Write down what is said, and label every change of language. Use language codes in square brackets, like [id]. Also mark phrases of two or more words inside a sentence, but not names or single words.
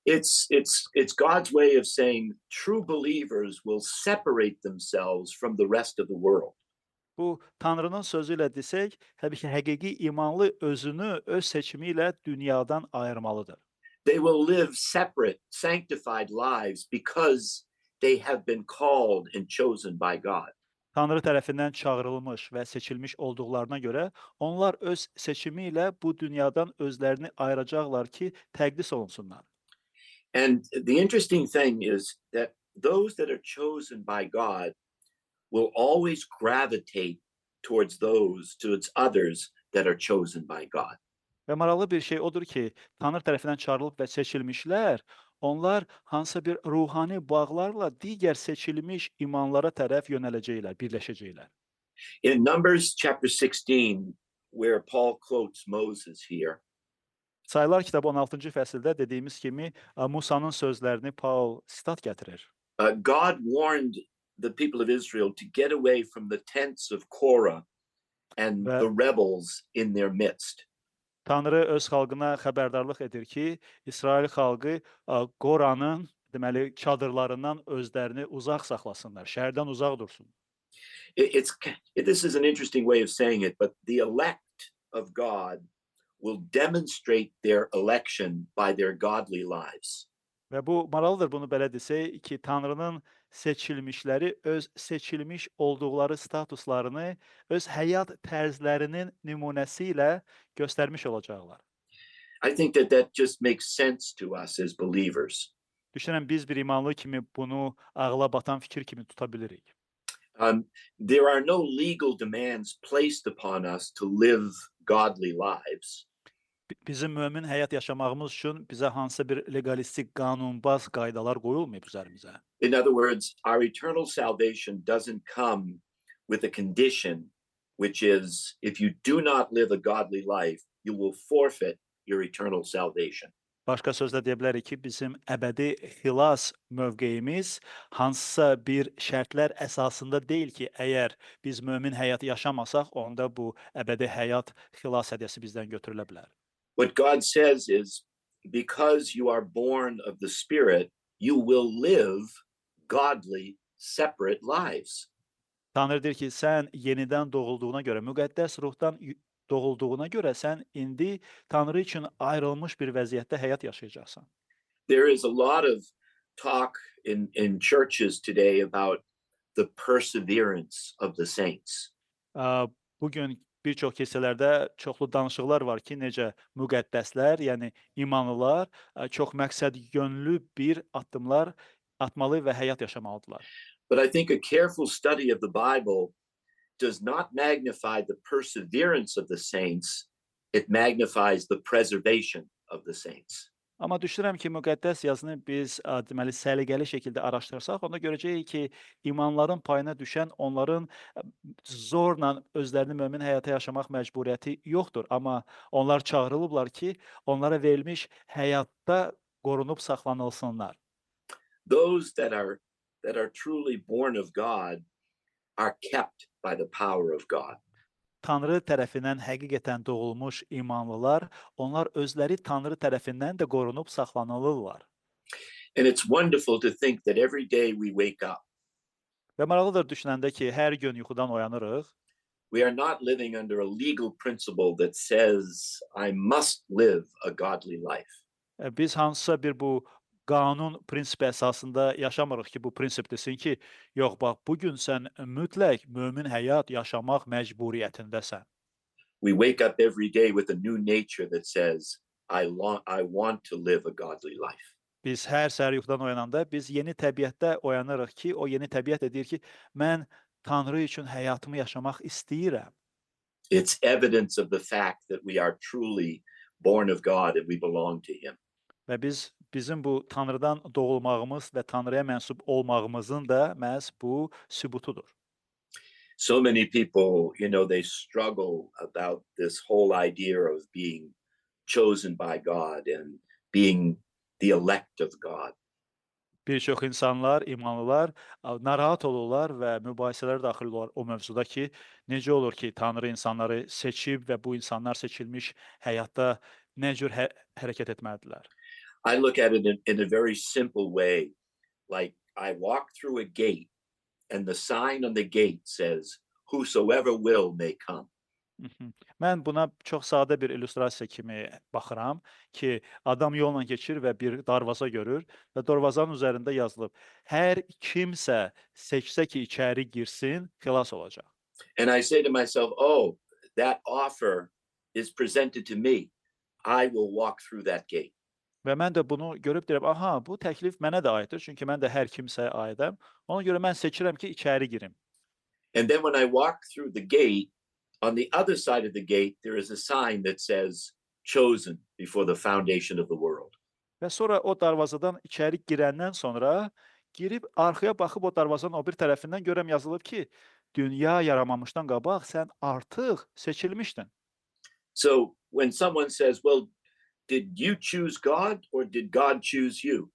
[en] It's God's way of saying true believers will separate themselves from the rest of the world. [az] Bu Tanrının sözü ilə desək, təbii ki, həqiqi imanlı özünü öz seçimi ilə dünyadan ayırmalıdır. [en] They will live separate, sanctified lives because they have been called and chosen by God. [az] Tanrı tərəfindən çağırılmış və seçilmiş olduqlarına görə onlar öz seçimi ilə bu dünyadan özlərini ayıracaqlar ki, təqdis olunsunlar. [en] And the interesting thing is that those that are chosen by God will always gravitate towards others that are chosen by God. [az] Və maraqlı bir şey odur ki, Tanrı tərəfindən çağırılıb və seçilmişlər, onlar hansısa bir ruhani bağlarla digər seçilmiş imanlara tərəf yönələcəklər, birləşəcəklər. [en] In Numbers chapter 16, where Paul quotes Moses here, [az] Sayılar kitabı 16-cı fəsildə dediyimiz kimi Musanın sözlərini Paul sitat gətirir. [en] God warned the people of Israel to get away from the tents of Korah and [az] Və [en] the rebels in their midst. [az] Tanrı öz xalqına xəbərdarlıq edir ki, İsrail xalqı Qoranın, deməli, çadırlarından özlərini uzaq saxlasınlar, şəhərdən uzaq dursun. [en] This is an interesting way of saying it, but the elect of God will demonstrate their election by their godly lives. [az] Və bu maraqlıdır bunu belə desək ki, Tanrının seçilmişləri öz seçilmiş olduqları statuslarını öz həyat tərzlərinin nümunəsi ilə göstərmiş olacaqlar. [en] I think that just makes sense to us as believers. [az] Düşünürəm biz bir imanlı kimi bunu ağla batan fikir kimi tuta bilirik. [en] There are no legal demands placed upon us to live godly lives. [az] Bizim mömin həyat yaşamağımız üçün bizə hansısa bir legalistik, qanunbaz qaydalar qoyulmayıb üzərimizə. [en] In other words, our eternal salvation doesn't come with a condition, which is if you do not live a godly life, you will forfeit your eternal salvation. [az] Başqa sözlə deyə bilərik ki, bizim əbədi xilas mövqeyimiz hansısa bir şərtlər əsasında deyil ki, əgər biz mömin həyat yaşamasaq, onda bu əbədi həyat xilas hədiyyəsi bizdən götürülə bilər. [en] What God says is, because you are born of the Spirit, you will live godly, separate lives. [az] Tanrı deyir ki, sən yenidən doğulduğuna görə, müqəddəs ruhdan doğulduğuna görə sən indi Tanrı üçün ayrılmış bir vəziyyətdə həyat yaşayacaqsan. [en] There is a lot of talk in churches today about the perseverance of the saints. [az] Bugün bir çox kilsələrdə çoxlu danışıqlar var ki, necə müqəddəslər, yəni imanlılar çox məqsədyönlü bir addımlar atmalı və həyat yaşamalıdırlar. [en] But I think a careful study of the Bible does not magnify the perseverance of the saints, it magnifies the preservation of the saints. [az] Amma düşünürəm ki, müqəddəs yazını biz deməli səliqəli şəkildə araşdırsaq, onda görəcəyik ki, imanların payına düşən onların zorla özlərini mömin həyata yaşamaq məcburiyyəti yoxdur. Amma onlar çağırılıblar ki, onlara verilmiş həyatda qorunub saxlanılsınlar. [en] Those that are truly born of God are kept by the power of God. [az] Tanrı tərəfindən həqiqətən doğulmuş imanlılar, onlar özləri Tanrı tərəfindən də qorunub saxlanılırlar. [en] And it's wonderful to think that every day we wake up, [az] Və maraqlıdır düşünəndə ki, hər gün yuxudan oyanırıq. [en] we are not living under a legal principle that says I must live a godly life. [az] Biz hansısa bir bu qanun prinsipi əsasında yaşamırıq ki, bu prinsip desin ki, yox bax, bu gün sən mütləq mömin həyat yaşamaq məcburiyyətindəsən. [en] We wake up every day with a new nature that says I want to live a godly life. [az] Biz hər səhər yuxudan oyananda biz yeni təbiətdə oyanırıq ki, o yeni təbiət də deyir ki, mən Tanrı üçün həyatımı yaşamaq istəyirəm. [en] It's evidence of the fact that we are truly born of God and we belong to him. [az] Və bizim bu Tanrıdan doğulmağımız və Tanrıya mənsub olmağımızın da məhz bu sübutudur. [en] So many people, they struggle about this whole idea of being chosen by God and being the elect of God. [az] Bir çox insanlar, imanlılar narahat olurlar və mübahisələrə daxil olurlar o mövzuda ki, necə olur ki, Tanrı insanları seçib və bu insanlar seçilmiş həyatda nə cür hərəkət etməlidirlər? [en] I look at it in a very simple way. Like I walk through a gate, and the sign on the gate says, "Whosoever will may come." Mhm. [az] Mən buna çox sadə bir illüstrasiya kimi baxıram ki, adam yolla keçir və bir darvaza görür və darvazanın üzərində yazılıb: "Hər kimsə seçsə ki, içəri girsin, xilas olacaq." [en] And I say to myself, "Oh, that offer is presented to me. I will walk through that gate." [az] Və mən də bunu görüb deyirəm, aha, bu təklif mənə də aiddir, çünki mən də hər kimsəyə aidəm. Ona görə mən seçirəm ki, içəri girim. [en] And then when I walk through the gate, on the other side of the gate, there is a sign that says, "Chosen before the foundation of the world." [az] Və sonra o darvazadan içəri girəndən sonra girib arxaya baxıb o darvazanın o bir tərəfindən görəm yazılıb ki, dünya yaranmamışdan qabaq sən artıq seçilmişdin. [en] So when someone says, "Well, did you choose God or did God choose you?"